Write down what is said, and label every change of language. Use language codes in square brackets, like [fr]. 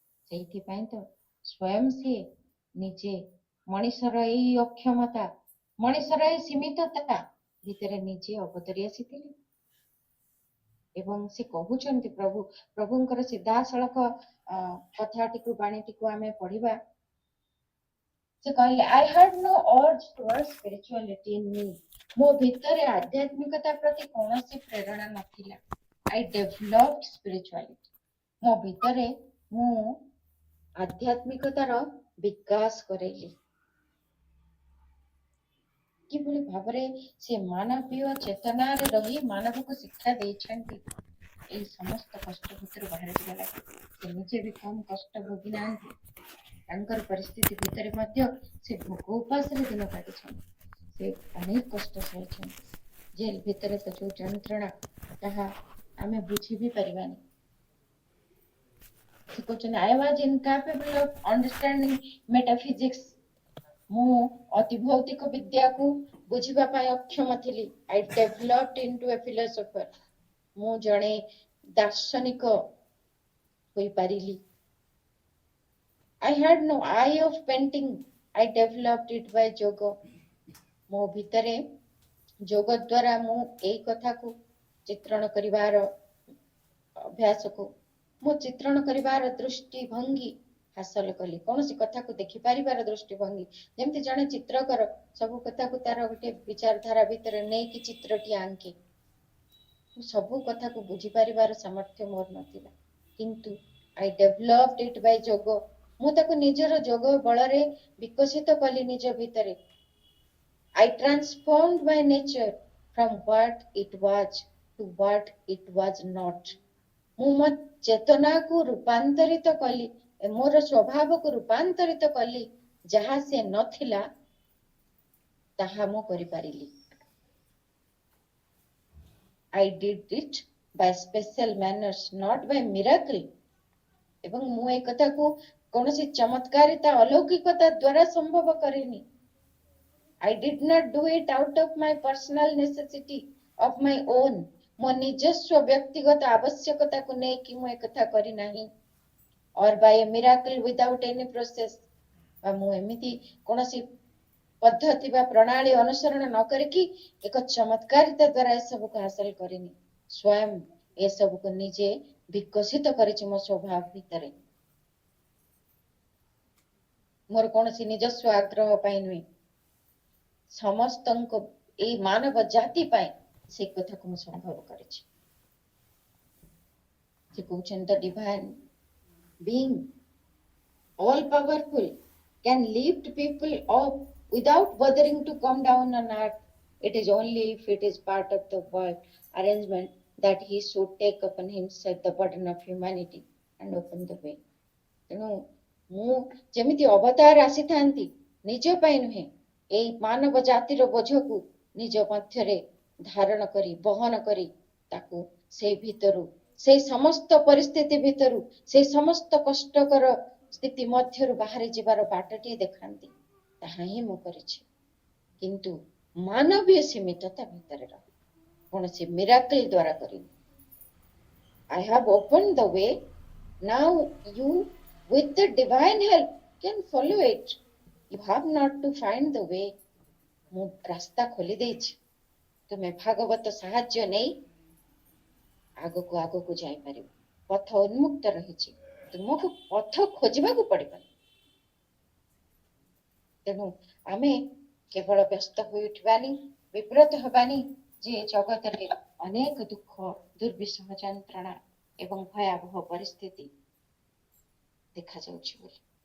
[or] ସେଇଥିପାଇଁ ତ ସ୍ୱୟଂ ସିଏ ନିଜେ ମଣିଷର ଏଇ ଅକ୍ଷମତା, ମଣିଷର ଏଇ ସୀମିତତା ଭିତରେ ନିଜେ ଅବତରି ଆସିଥିଲେ ଏବଂ ସେ କହୁଛନ୍ତି ପ୍ରଭୁଙ୍କର ସିଧାସଳଖ କଥାଟିକୁ, ବାଣୀଟିକୁ ଆମେ ପଢିବା। ସେ କହିଲେ [en] I had no urge towards spirituality in me. [or] ମୋ ଭିତରେ ଆଧ୍ୟାତ୍ମିକତା ପ୍ରତି କୌଣସି ପ୍ରେରଣା ନଥିଲା। [en] I developed spirituality. [or] ମୋ ଭିତରେ ମୁଁ ଆଧ୍ୟାତ୍ମିକତାର ବିକାଶ କରେଇଲି। କିଭଳି ଭାବରେ ସେ ମାନବୀୟ ଚେତନାରେ ରହି ମାନବକୁ ଶିକ୍ଷା ଦେଇଛନ୍ତି ଏଇ ସମସ୍ତ କଷ୍ଟ ଭିତରୁ ବାହାରି ଯିବା ଲାଗି। ସେ ନିଜେ ବି କମ୍ କଷ୍ଟ ଭୋଗି ନାହାନ୍ତି, ତାଙ୍କର ପରିସ୍ଥିତି ଭିତରେ ମଧ୍ୟ ସେ ଭୋକ ଉପାସରେ ଦିନ କାଟିଛନ୍ତି, ସେ ଅନେକ କଷ୍ଟ ସହିଛନ୍ତି। ଜେଲ୍ ଭିତରେ ତ ଯୋଉ ଯନ୍ତ୍ରଣା ତାହା ଆମେ ବୁଝି ବି ପାରିବାନି। ସେ କହୁଛନ୍ତି [en] I was incapable of understanding metaphysics. [or] ମୁଁ ଅତି ଭୌତିକ ବିଦ୍ୟାକୁ ବୁଝିବା ପାଇଁ ଅକ୍ଷମ ଥିଲି। [en] I developed into a philosopher. [or] ମୁଁ ଜଣେ ଦାର୍ଶନିକ ହୋଇପାରିଲି। [en] I had no eye of painting. I developed it by yoga. [or] ମୋ ଭିତରେ ଯୋଗ ଦ୍ୱାରା ମୁଁ ଏଇ କଥାକୁ ଚିତ୍ରଣ କରିବାର ଅଭ୍ୟାସକୁ ମୁଁ ଚିତ୍ରଣ କରିବାର ଦୃଷ୍ଟିଭଙ୍ଗୀ ହାସଲ କଲି। କୌଣସି କଥାକୁ ଦେଖିପାରିବାର ଦୃଷ୍ଟିଭଙ୍ଗୀ, ଯେମିତି ଜଣେ ଚିତ୍ରକର ସବୁ କଥାକୁ ତାର ଗୋଟେ ବିଚାରଧାରା ଭିତରେ ନେଇକି ଚିତ୍ରଟି ଆଙ୍କେ। ସବୁ କଥାକୁ ବୁଝିପାରିବାର ସାମର୍ଥ୍ୟ ମୋର ନଥିଲା, କିନ୍ତୁ [en] I developed it by yoga. [or] ମୁଁ ତାକୁ ନିଜର ଯୋଗ ବଳରେ ବିକଶିତ କଲି ନିଜ ଭିତରେ। [en] I transformed my nature from what it was to what it was not. [or] ମୁଁ ମୋ ଚେତନାକୁ ରୂପାନ୍ତରିତ କଲି, ମୋର ସ୍ୱଭାବକୁ ରୂପାନ୍ତରିତ କଲି। ଯାହା ସେ ନଥିଲା ତାହା ମୁଁ କରିପାରିଲି। [en] I did it by special manners, not by miracle. [or] ଏବଂ ମୁଁ ଏ କଥାକୁ କୌଣସି ଚମତ୍କାରିତା ଅଲୌକିକତା ଦ୍ୱାରା ସମ୍ଭବ କରିନି। [en] I did not do it out of my personal necessity of my own. [or] ମୋ ନିଜସ୍ୱ ବ୍ୟକ୍ତିଗତ ଆବଶ୍ୟକତାକୁ ନେଇକି ମୁଁ ଏକଥା କରିନାହିଁ। [en] Or by a miracle without any process. [or] ବା ମୁଁ ଏମିତି କୌଣସି ପଦ୍ଧତି ବା ପ୍ରଣାଳୀ ଅନୁସରଣ ନ କରିକି ଏକ ଚମତ୍କାରିତା ଦ୍ୱାରା ଏସବୁକୁ ହାସଲ କରିନି। ସ୍ୱୟଂ ଏସବୁକୁ ନିଜେ ବିକଶିତ କରିଛି ମୋ ସ୍ୱଭାବ ଭିତରେ। ମୋର କୌଣସି ନିଜସ୍ୱ ଆଗ୍ରହ ପାଇଁ ନୁହେଁ, ସମସ୍ତଙ୍କ ଏଇ ମାନବ ଜାତି ପାଇଁ ସେ କଥାକୁ ମୁଁ ସମ୍ଭବ କରିଛି। ସେ କହୁଛନ୍ତି [en] the divine being, all powerful, can lift people up without bothering to come down on earth. It is only if it is part of the world arrangement that he should take upon himself the burden of humanity and open the way. [or] ତେଣୁ ମୁଁ ଯେମିତି ଅବତାର ଆସିଥାନ୍ତି ନିଜ ପାଇଁ ନୁହେଁ, ଏଇ ମାନବ ଜାତିର ବୋଝକୁ ନିଜ ମଧ୍ୟରେ ଧାରଣ କରି ବହନ କରି ତାକୁ ସେଇ ଭିତରୁ, ସେଇ ସମସ୍ତ ପରିସ୍ଥିତି ଭିତରୁ, ସେଇ ସମସ୍ତ କଷ୍ଟକର ସ୍ଥିତି ମଧ୍ୟରୁ ବାହାରି ଯିବାର ବାଟଟିଏ ଦେଖାନ୍ତି। ତାହା ହିଁ ମୁଁ କରିଛି, କିନ୍ତୁ ମାନବୀୟ ସୀମିତତା ଭିତରେ ରହି କୌଣସି ମିରାକଲ ଦ୍ୱାରା କରିନି। [en] I have opened the way. Now you, with the divine help, can follow it. You have not to find the way. [or] ମୁଁ ରାସ୍ତା ଖୋଲି ଦେଇଛି, ତୁମେ ଭାଗବତ ସାହାଯ୍ୟ ନେଇ ଆଗକୁ ଆଗକୁ ଯାଇପାରିବ। ପଥ ଉନ୍ମୁକ୍ତ ରହିଛି, ତୁମକୁ ପଥ ଖୋଜିବାକୁ ପଡ଼ିବନି। ତେଣୁ ଆମେ କେବଳ ବ୍ୟସ୍ତ ହୋଇ ଉଠିବାନି, ବିବ୍ରତ ହେବାନି ଯେ ଜଗତରେ ଅନେକ ଦୁଃଖ, ଦୁର୍ବିସହ ଯନ୍ତ୍ରଣା ଏବଂ ଭୟାବହ ପରିସ୍ଥିତି ଦେଖାଯାଉଛି ବୋଲି।